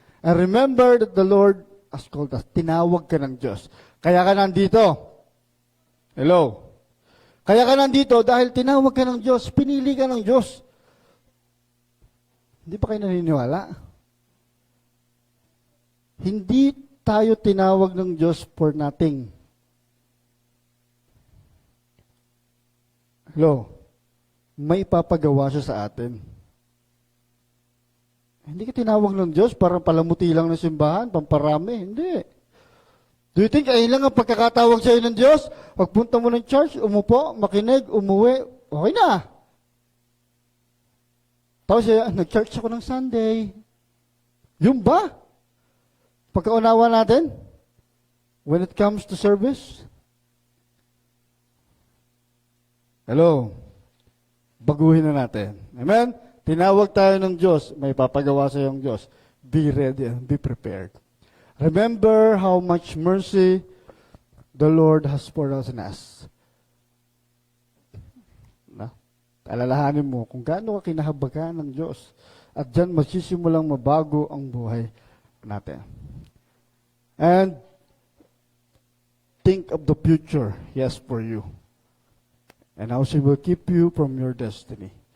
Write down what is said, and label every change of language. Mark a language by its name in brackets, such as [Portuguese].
[English] And remember that the Lord has called us. [Filipino] Tinawag ka ng Diyos. Kaya ka nandito. Hello? Kaya ka nandito dahil tinawag ka ng Diyos. Pinili ka ng Diyos. Hindi ba kayo naniniwala? Hindi tayo tinawag ng Diyos [English] for nothing. [Filipino] Hello? May ipapagawa siya sa atin. Hindi ka tinawag ng Diyos para palamuti lang ng simbahan, pamparami. Hindi. [English] Do you think [Filipino] ay lang ang pagkakatawag sa iyo ng Diyos? Pagpunta mo ng church, umupo, makinig, umuwi, okay na. Tapos nag-church ako ng Sunday. Yung ba? Pagkaunawa natin, [English] when it comes to service, [Filipino] hello, baguhin na natin. Amen? Tinawag tayo ng Diyos, may papagawa sa iyong Diyos. [English] Be ready and be prepared. Remember how much mercy the Lord has poured out on us. [Filipino] Alalahanin mo kung gaano ka kinahabagan ng Diyos. At dyan magsisimulang mabago ang buhay natin. [English] And think of the future He has for you. And how He will keep you from your destiny.